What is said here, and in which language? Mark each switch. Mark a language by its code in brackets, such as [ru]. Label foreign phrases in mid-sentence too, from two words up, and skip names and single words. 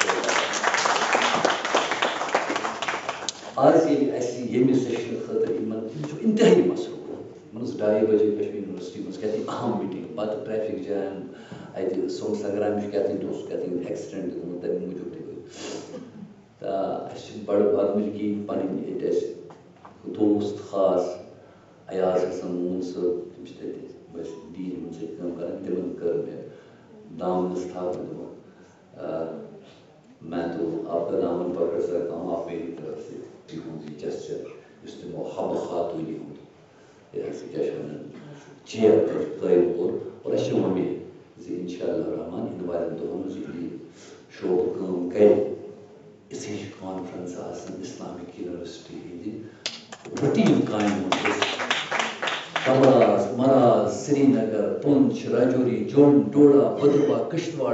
[ks] آز ییٚلہِ اَسہِ ییٚمہِ سیشنہٕ خٲطرٕ یِمن چھُ اِنتہٲیی مصروٗف یِمن ٲس 2:30 بجے کشمیٖر یونیورسٹی منٛز کیٛاہ تام اہم میٖٹِنٛگ پتہٕ ٹریفِک جیم اَتہِ سون سنگرامٕچ کیٛاہ تام اوس کیٛاہ تام ایکسِڈنٹ گوٚمُت تَمہِ موٗجوٗب تہِ گٔے تہٕ اَسہِ چھِ بڑٕ بدمٕزگی پنٕنۍ ییٚتہِ اَسہِ دوست خاص ایاز حسن موٗن صٲب تِم چھِ تَتہِ بس ڈی یِمن سۭتۍ کٲم کران تِمن کٔر مےٚ دامنس تھاونہٕ دوٚپُن [ur] میں تو آپ کا دامن پکڑ سکتا ہوں آپ میری طرف سے [ks] تِہُنٛد یہِ جسچر یُس تِمو حبہٕ خاتوٗنی ہُنٛد یہِ ہسا کیٛاہ چھِ ونان چیر قٲیِم کوٚر اور اَسہِ چھِ وۄمید زِ اِنشاء اللہ رحمان یِنہٕ والٮ۪ن دۄہن منٛز ییٚلہِ یہِ شعبہٕ کٲم کرِ یِژھے ہِش کانفرنسہٕ آسن اِسلامِک یونیورسٹی ہٕنٛدِ روٹیٖن کامہِ منٛز کمراز مراز سری نگر پونچھ راجوری جوٚم ڈوڈا بٔدرواہ کشتواڑ